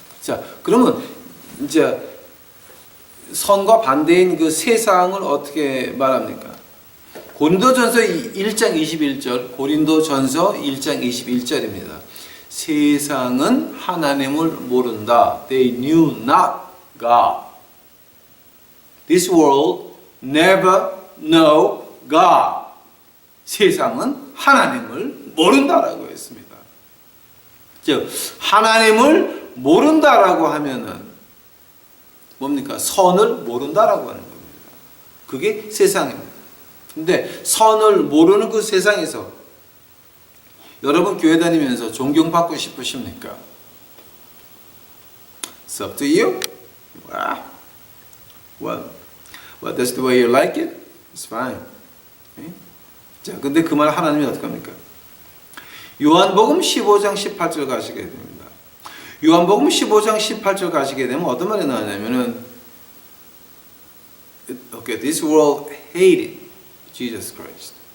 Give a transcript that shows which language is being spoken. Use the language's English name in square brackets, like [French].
[Korean] 자, 그러면 이제 선과 반대인 세상을 어떻게 말합니까? 고린도전서 1장 21절, 고린도전서 1장 21절입니다. 세상은 하나님을 모른다. [English] They knew not God. This world never know God. [Korean] 세상은 하나님을 모른다라고 했습니다. 즉 하나님을 모른다라고 하면은 뭡니까? 선을 모른다라고 하는 겁니다. 그게 세상입니다. 근데 선을 모르는 그 세상에서 여러분 교회 다니면서 존경받고 싶으십니까? [English] It's up to you. Well, that's the way you like it. It's fine. Okay? [Korean] 자, 근데 그 말 하나님이 어떡합니까? 요한복음 15장 18절 가시게 됩니다. 요한복음 15장 18절 가시게 되면 어떤 말이 나오냐면은 [English] Okay, this world hated Jesus Christ.